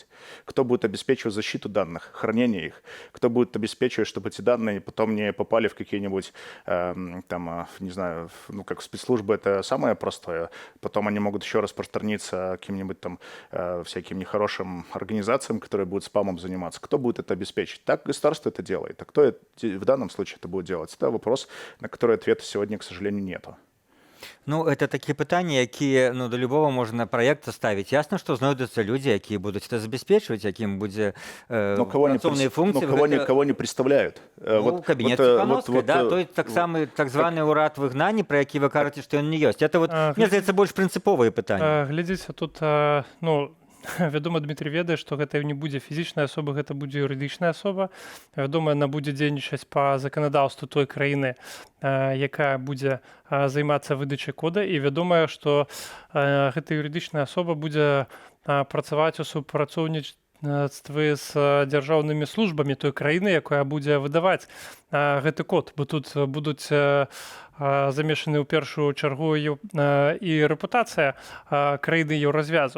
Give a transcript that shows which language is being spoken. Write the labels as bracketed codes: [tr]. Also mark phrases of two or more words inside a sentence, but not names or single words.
[ru] Кто будет обеспечивать защиту данных, хранение их? Кто будет обеспечивать, чтобы эти данные потом не попали в какие-нибудь, не знаю, ну как спецслужбы, это самое простое. Потом они могут еще распространиться каким-нибудь там всяким нехорошим организациям, которые будут спамом заниматься. Кто будет это обеспечить? Так государство это делает. А кто в данном случае это будет делать? Это вопрос, на который ответа сегодня, к сожалению, нету. [be] Ну, это такие пытанні, які ну, до любого можна праекта ставіць. Ясна, што знойдуцца людзі, якія будуць это забяспечваць, якім будзе працоўныя функцыі. [ru] Кого не представляют. [be] Кабінет Ціхановскай, той так самы так званы ўрад выгнання, пра які вы кажаце, што ён не ёсць. [ru] Это вот, [be] мне здаецца, больш прынцыповыя пытанні. Глядзіце, тут, вядома, Дмітрий ведае, што гэта не будзе фізічная асоба, гэта будзе юрыдычная асоба. Вядома, яна будзе дзейнічаць па заканадаўству той краіны, якая будзе займацца выдачай кода, і вядома, што гэта юрыдычная асоба будзе працаваць у супрацоўніцтве з дзяржаўнымі службамі той краіны, якая будзе выдаваць гэты код, бо тут будуць замешаны ў першую чаргу і рэпутацыя краіны еўразвязу.